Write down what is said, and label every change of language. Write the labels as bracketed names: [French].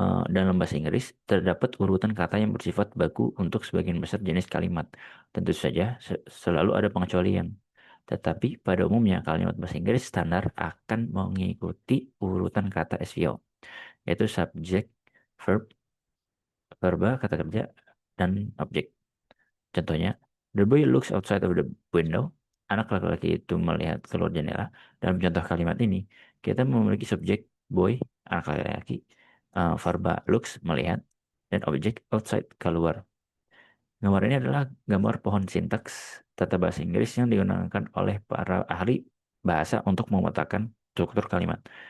[Indonesian] Dalam bahasa Inggris, terdapat urutan kata yang bersifat baku untuk sebagian besar jenis kalimat. Tentu saja, selalu ada pengecualian. Tetapi pada umumnya, kalimat bahasa Inggris standar akan mengikuti urutan kata SVO, yaitu subjek, verb, verba, kata kerja, dan objek. Contohnya, [English] the boy looks outside of the window. [Indonesian] Anak laki-laki itu melihat keluar jendela. Dalam contoh kalimat ini, kita memiliki subjek boy, anak laki-laki, verba looks, melihat, dan objek outside, keluar. Gambar ini adalah gambar pohon sintaks tata bahasa Inggris yang digunakan oleh para ahli bahasa untuk memetakan struktur kalimat.